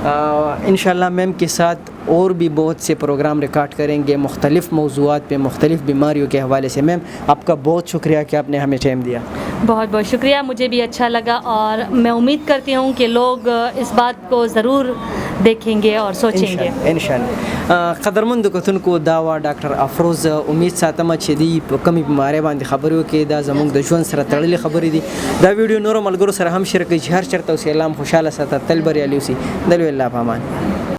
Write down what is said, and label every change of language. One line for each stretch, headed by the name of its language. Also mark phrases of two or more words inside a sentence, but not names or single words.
Urdu: انشاءاللہ میم کے ساتھ اور بھی بہت سے پروگرام ریکارڈ کریں گے مختلف موضوعات پہ, مختلف بیماریوں کے حوالے سے. میم آپ کا بہت شکریہ کہ آپ نے ہمیں ٹائم دیا. بہت بہت شکریہ, مجھے بھی اچھا لگا, اور میں امید کرتی ہوں کہ لوگ اس بات کو ضرور دیکھیں گے اور سوچیں گے انشاءاللہ.
Pashto: قدرمند کتونکو دا وا ډاکټر افروز. امید ساتم چې دی په کمی بیماری باندې خبرو کې دا زموږ د ژوند سره تړلې خبرې دي. دا ویډیو نورو ملګرو سره هم شریک کړئ چې هر چېرته اوسئ. الله مو خوشحاله ساته, تل بریالي اوسئ. د لوی الله په امان.